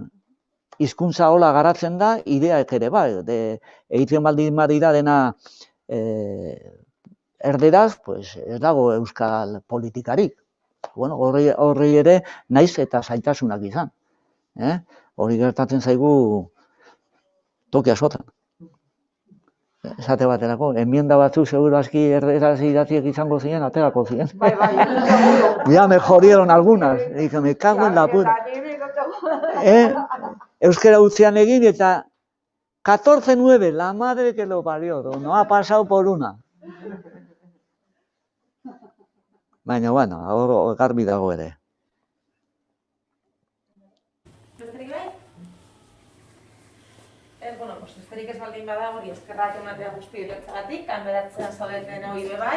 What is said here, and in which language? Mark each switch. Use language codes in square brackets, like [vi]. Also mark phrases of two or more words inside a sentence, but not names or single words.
[eu] Hizkuntza hola garatzen da, ideak ere bai, egiten baldin badira dena erderaz, pues ez dago euskal politikarik. Bueno, horri ere naiz eta zailtasunak izan. Hori gertatzen zaigu toki askotan. Esate baterako, enmienda batzuk seguro aski erderaz idatziek izango ziren, aterako ziren. Bai. [es] Ya me jodieron algunas. Dije, me cago en la puta. [eu] Euskera utzian egin eta 14-9, [es] la madre que lo parió, no ha pasado por una. [eu] Baina, bueno, hor garbi dago ere. Besterik bai? Bueno, besterik ez baldin bada hori eskerrak ematea guzti horiotxagatik, kanberatzean zaudeten hori bebai.